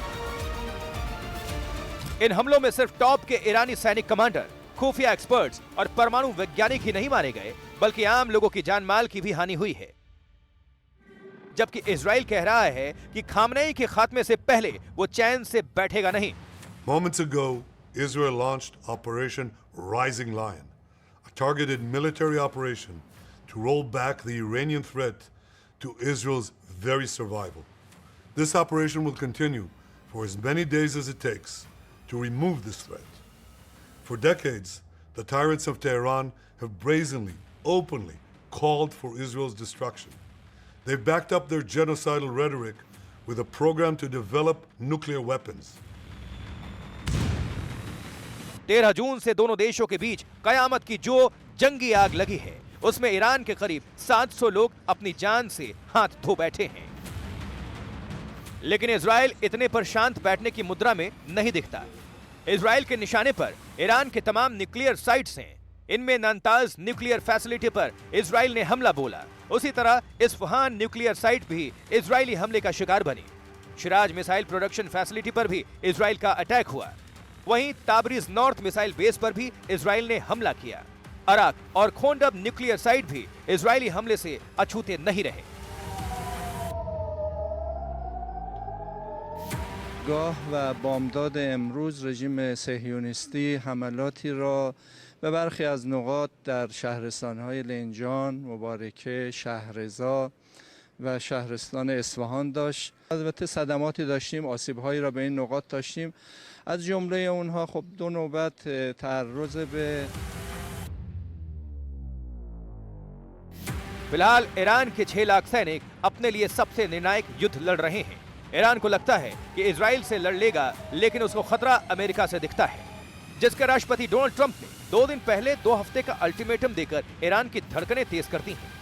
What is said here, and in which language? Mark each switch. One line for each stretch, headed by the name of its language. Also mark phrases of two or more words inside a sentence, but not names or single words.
Hindi: इन हमलों में सिर्फ टॉप के ईरानी सैनिक कमांडर, खुफिया एक्सपर्ट्स और परमाणु वैज्ञानिक ही नहीं मारे गए, बल्कि आम लोगों की जान माल की भी हानि हुई है। जबकि इजराइल कह रहा है कि खामनेई के खात्मे से पहले वो चैन से बैठेगा नहीं।
English: Moments ago, Israel launched Operation Rising Lion, a targeted military operation to roll back the Iranian threat to Israel's very survival. This operation will continue for as many days as it takes to remove this threat. For decades, the tyrants of Tehran have brazenly, openly called for Israel's destruction. They've backed up their genocidal rhetoric with a program to develop nuclear weapons.
Hindi: 13 जून से दोनों देशों के बीच कयामत की जो जंगी आग लगी है, उसमें ईरान के करीब 700 लोग अपनी जान से हाथ धो बैठे हैं। लेकिन इजराइल इतने पर शांत बैठने की मुद्रा में नहीं दिखता। इजराइल के निशाने पर ईरान के तमाम न्यूक्लियर साइट्स हैं। इनमें नातांज न्यूक्लियर फैसिलिटी पर इजराइल ने हमला बोला। उसी तरह इस्फहान न्यूक्लियर साइट भी इजरायली हमले का शिकार बनी। शिराज मिसाइल प्रोडक्शन फैसिलिटी पर भी इजराइल का अटैक हुआ। वहीं ताबरीज नॉर्थ मिसाइल बेस पर भी इजराइल ने हमला किया। अराक और खोंडब न्यूक्लियर साइट भी इजरायली हमले से अछूते नहीं रहे।
Persian: گاه و بامداد امروز رژیم صهیونیستی حملاتی را به برخی از نقاط در شهرستان‌های لنجان، مبارکه، شهرضا و شهرستان اصفهان داشت. البته صدماتی داشتیم، آسیب‌هایی را به این نقاط داشتیم. از جمله اونها خب 2 نوبت تعرض به
Hindi: फिलहाल ईरान के 6 लाख सैनिक अपने लिए सबसे निर्णायक युद्ध लड़ रहे हैं। ईरान को लगता है कि इजराइल से लड़ लेगा, लेकिन उसको खतरा अमेरिका से दिखता है, जिसके राष्ट्रपति डोनाल्ड ट्रंप ने 2 दिन पहले 2 हफ्ते का अल्टीमेटम देकर ईरान की धड़कनें तेज कर दी हैं।